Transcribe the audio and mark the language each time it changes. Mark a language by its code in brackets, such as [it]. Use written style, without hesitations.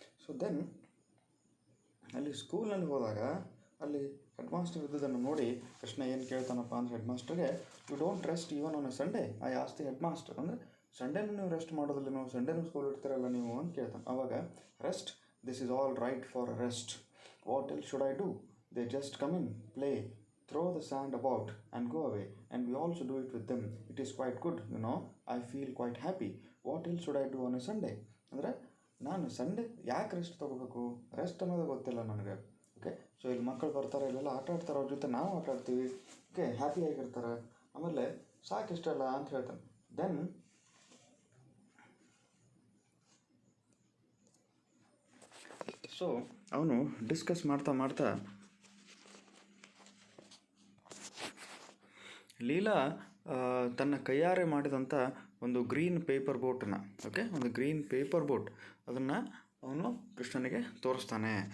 [kn] So then ಅಲ್ಲಿ ಸ್ಕೂಲ್ನಲ್ಲಿ ಹೋದಾಗ ಅಲ್ಲಿ ಹೆಡ್ ಮಾಸ್ಟರ್ ಇದ್ದದನ್ನು ನೋಡಿ ಕೃಷ್ಣ ಏನು ಕೇಳ್ತಾನಪ್ಪ ಅಂದರೆ head ಮಾಸ್ಟರ್ಗೆ, [en] You don't rest even on a Sunday, I ask the head master. [kn] ಅಂದರೆ ಸಂಡೇನೂ ನೀವು ರೆಸ್ಟ್ ಮಾಡೋದಿಲ್ಲ, ನೀವು ಸಂಡೇನೂ ಸ್ಕೂಲ್ ಇಡ್ತೀರಲ್ಲ ನೀವು ಅಂತ ಕೇಳ್ತಾನೆ. [en] ಆವಾಗ rest, this is all right for rest, what else should I do, they just come in, play, throw the sand about and go away, and we also do it with them. It is quite good, you know, I feel quite happy. What else should I do on a Sunday? [kn] ಅಂದರೆ ನಾನು Sunday ಯಾಕೆ rest ತೊಗೋಬೇಕು, rest ಅನ್ನೋದು ಗೊತ್ತಿಲ್ಲ ನನಗೆ. Okay, so ಇಲ್ಲಿ ಮಕ್ಕಳು ಬರ್ತಾರೆ, ಇಲ್ಲೆಲ್ಲ ಆಟ ಆಡ್ತಾರೆ, ಅವ್ರ ಜೊತೆ ನಾವು ಆಟ ಆಡ್ತೀವಿ, ಓಕೆ, ಹ್ಯಾಪಿಯಾಗಿರ್ತಾರೆ, ಆಮೇಲೆ ಸಾಕಿಷ್ಟಲ್ಲ ಅಂತ ಹೇಳ್ತಾನೆ. ದೆನ್ ಸೊ ಅವನು ಡಿಸ್ಕಸ್ ಮಾಡ್ತಾ ಲೀಲಾ ತನ್ನ ಕೈಯಾರೆ ಮಾಡಿದಂಥ ಒಂದು ಗ್ರೀನ್ ಪೇಪರ್ ಬೋಟನ್ನು, ಓಕೆ, ಒಂದು ಗ್ರೀನ್ ಪೇಪರ್ ಬೋಟ್, ಅದನ್ನು ಅವನು ಕೃಷ್ಣನಿಗೆ ತೋರಿಸ್ತಾನೆ.